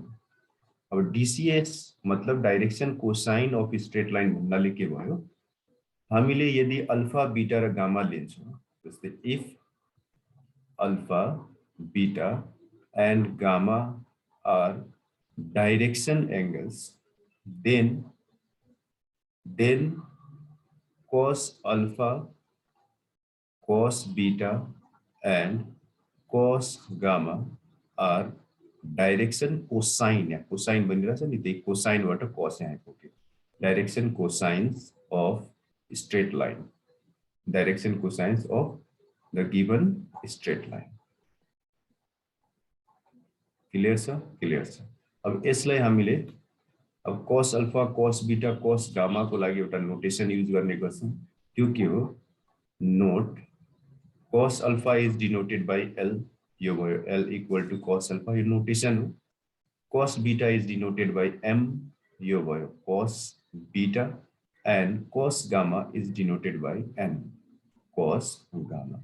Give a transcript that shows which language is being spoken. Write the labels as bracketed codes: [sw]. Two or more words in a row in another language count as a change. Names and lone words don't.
[ne] अब DCS मतलब [en] direction cosine of straight line [ne] भन्नाले के भयो? हामीले यदि अल्फा बीटा र गामा लिन्छौं, जस्तै [en] if alpha beta and gamma are direction angles, then cos alpha, cos beta and cos gamma are direction cosine. [ne] या कोसाइन बनिरहेछ नि, त्यही कोसाइनबाट cos यहाँ आइपुग्यो। [en] direction cosines of straight line, direction cosines of the given straight line. [ne] क्लियर छ? क्लियर छ। अब यसलाई हामीले अब [en] cos alpha, cos beta, cos gamma [ne] को लागि एउटा [en] notation use [ne] गर्ने गर्छौं। त्यो के हो? [en] note cos alpha is denoted by L, [ne] यो भयो [en] L equal to cos alpha, [ne] यो नोटेसन हो। [en] cos beta is denoted by M, [ne] यो भयो [en] cos beta, and cos gamma is denoted by N, cos gamma.